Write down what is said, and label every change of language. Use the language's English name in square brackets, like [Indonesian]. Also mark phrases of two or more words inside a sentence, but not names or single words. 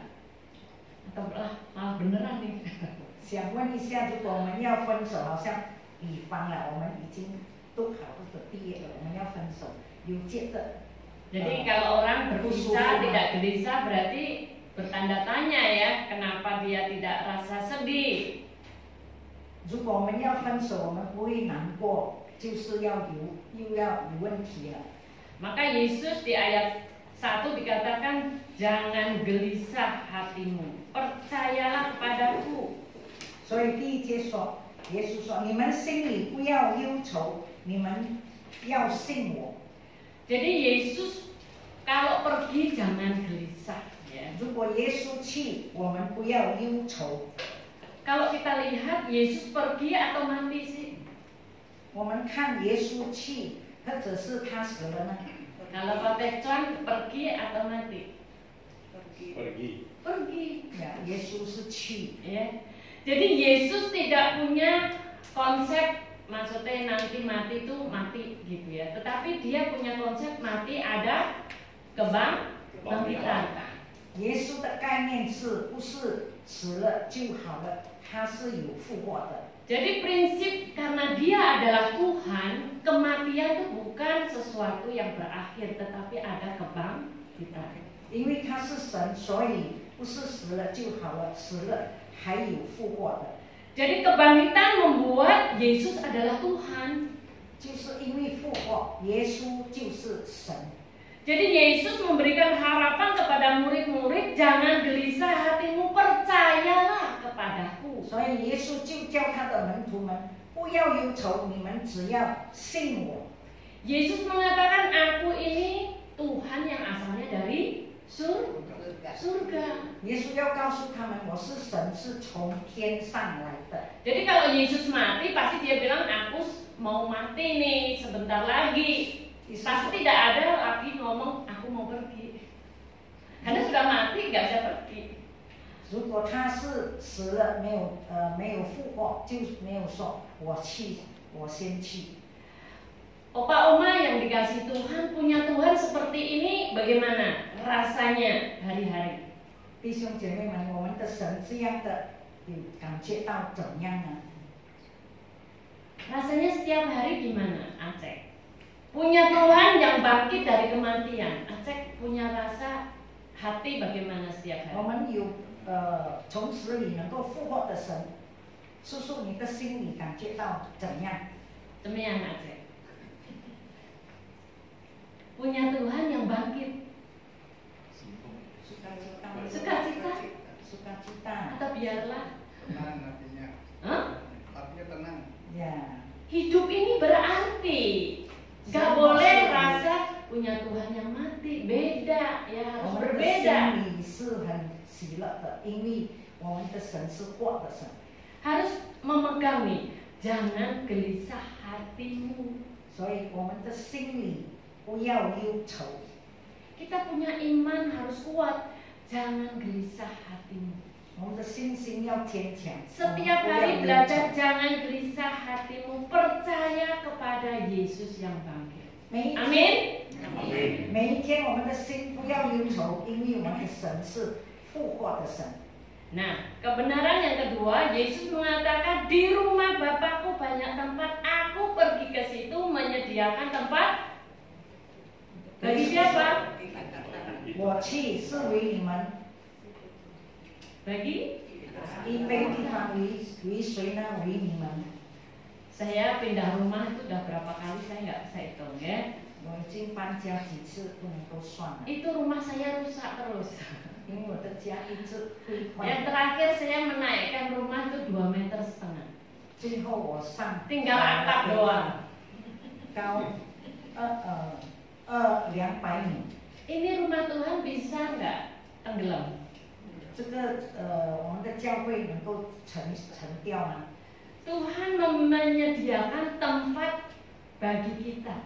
[Indonesian] Atau malah beneran nih? [Chinese] 想问一下，如果我们要分手，好像比方了，我们已经读好或者毕业了，我们要分手，有觉得 [Indonesian] Jadi kalau orang berpisah tidak gelisah berarti bertanda tanya ya, kenapa dia tidak rasa sedih? [Chinese] 如果我们要分手，我们不会难过，就是又要有问题了。 [Indonesian] Maka Yesus di ayat 1 dikatakan jangan gelisah hatimu, percayalah kepadaku. [Chinese] 所以第1节说，耶稣说：“你们心里不要忧愁，你们要信我。” [Indonesian] Jadi Yesus kalau pergi jangan gelisah ya. [Chinese] 如果耶稣去，我们不要忧愁。 [Indonesian] Kalau kita lihat Yesus pergi atau mati sih? [Chinese] 我们看耶稣去，或者是他死了呢？ [Indonesian] Kalau Pak Cuan pergi atau mati? Pergi. Ya, [Chinese] 耶稣是去。 [Indonesian] Ya. Jadi Yesus tidak punya konsep maksudnya nanti mati itu mati gitu ya. Tetapi dia punya konsep mati ada kebangkitan. [Chinese] 耶稣的概念是不是死了就好了？他是有复活的。 [Indonesian] Jadi prinsip karena dia adalah Tuhan, kematian itu bukan sesuatu yang berakhir, tetapi ada kebangkitan. [Chinese] 因为他是神，所以不是死了就好了，死了还有复活的。 [Indonesian] Jadi kebangkitan membuat Yesus adalah Tuhan. [Chinese] 就是因为复活，耶稣就是神。 [Indonesian] Jadi Yesus memberikan harapan kepada murid-murid, jangan gelisah hatimu, percayalah kepadaku. [Chinese] 所以耶稣就叫他的门徒们不要忧愁，你们只要信我。 [Indonesian] Yesus mengatakan, aku ini Tuhan yang asalnya dari surga. [Chinese] 耶稣要告诉他们，我是神，是从天上来的。 [Indonesian] Jadi kalau Yesus mati, pasti dia bilang, aku mau mati nih sebentar lagi. Pasti tidak ada lagi ngomong, aku mau pergi. Karena sudah mati, nggak bisa pergi. [Chinese] 如果他是死了，没有复活，就没有说我去，我先去。 [Indonesian] Opa Oma yang dikasih Tuhan, punya Tuhan seperti ini bagaimana rasanya hari-hari? [Chinese] 弟弟兄姐妹们，我们的神这样的感觉到怎样呢？ [Indonesian] Rasanya setiap hari gimana, Aceh? Punya Tuhan yang bangkit dari kematian. Aceh punya rasa hati bagaimana setiap [Chinese] 我 [Indonesian] hari? [Chinese] 们有从死里能够复活的神，叔叔你的心里感觉到怎样？ [Indonesian] Demikian Aceh. Punya Tuhan yang bangkit. Sukacita? Sukacita. Atau biarlah? Tenang artinya. Hah? Artinya tenang. Ya. Hidup ini berarti. Gak boleh rasa punya Tuhan yang mati. Beda, ya [Chinese] 我 [Indonesian] harus [Chinese] 们的 [Indonesian] berbeda. [Chinese] 心里是很喜乐的，因为我们的神是活的神， [Indonesian] Harus memegang nih, jangan gelisah hatimu. [Chinese] 所以我们的心里不要忧愁。 [Indonesian] Kita punya iman harus kuat, jangan gelisah hatimu. [Chinese] 我们的信心要坚强。 [Indonesian] Setiap [Chinese] 我们不要 [Indonesian] hari [Chinese] 忧 [Indonesian] belajar [Chinese] 愁 [Indonesian] jangan gelisah hatimu, percaya kepada Yesus yang bangkit. [Chinese] 每一 [Indonesian] Amin. [Chinese] 每一天我们的心不要忧愁，因为我们的神是复活的神。 [Indonesian] Nah, kebenaran yang kedua, Yesus mengatakan di rumah Bapakku banyak tempat, aku pergi ke situ menyediakan tempat bagi siapa? [Chinese] 我去是为你们 [Indonesian] Bagi [Chinese] 一杯地方为谁呢？为你们。 [Indonesian] saya pindah rumah itu udah berapa kali saya nggak bisa hitung ya. [Chinese] 我已经搬家几次不能够算了， [Indonesian] Itu rumah saya rusak terus. [Chinese] 因为我的家一直会 [Indonesian] Yang [Chinese] 换。 [Indonesian] terakhir saya menaikkan rumah itu 2,5 meter. [Chinese] 最后我上 [Indonesian] Tinggal atap doang. [Chinese] 高200米。 [Indonesian] Ini rumah Tuhan bisa nggak tenggelam? [Chinese] 这个我们的教会能够沉掉吗？ [Indonesian] Tuhan menyediakan tempat bagi kita.